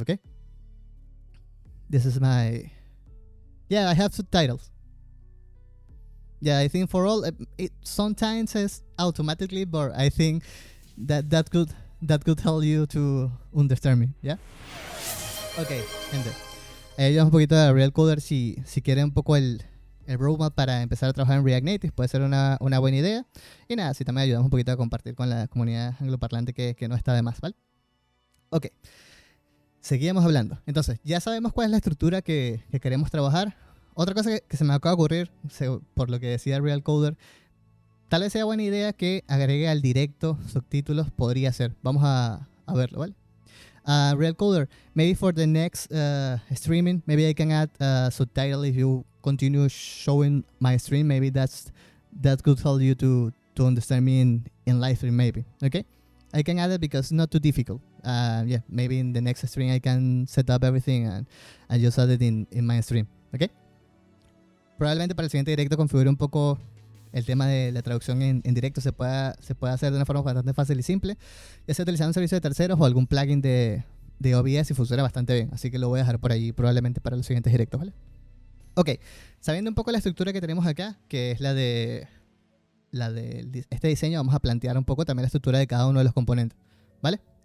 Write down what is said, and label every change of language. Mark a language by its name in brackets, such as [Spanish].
[English] Okay, this is I have subtitles. Yeah, I think for all it sometimes says automatically, but I think that could help you to understand me. [Spanish] Yeah. Okay, gente. Ya un poquito de Real Coder. Si quieren un poco el roadmap para empezar a trabajar en React Native, puede ser una buena idea. Y nada, si también ayudamos un poquito a compartir con la comunidad angloparlante, que no está de más, ¿vale? Ok, seguíamos hablando. Entonces, ya sabemos cuál es la estructura que queremos trabajar. Otra cosa que se me acaba de ocurrir, por lo que decía Real Coder, tal vez sea buena idea que agregue al directo subtítulos. Podría ser. Vamos a verlo, ¿vale? [English] Real Coder, maybe for the next streaming, maybe I can add subtitle if you continue showing my stream. Maybe that could help you to understand me in live stream, maybe. Okay, I can add it because it's not too difficult. Yeah, maybe in the next stream I can set up everything and just add it in my stream. Okay. [Spanish] Probablemente para el siguiente directo configure un poco el tema de la traducción en directo. Se puede hacer de una forma bastante fácil y simple, ya sea utilizando un servicio de terceros o algún plugin de OBS, y funciona bastante bien. Así que lo voy a dejar por ahí probablemente para los siguientes directos, ¿vale? Ok, sabiendo un poco la estructura que tenemos acá, que es la de este diseño, vamos a plantear un poco también la estructura de cada uno de los componentes, ¿vale?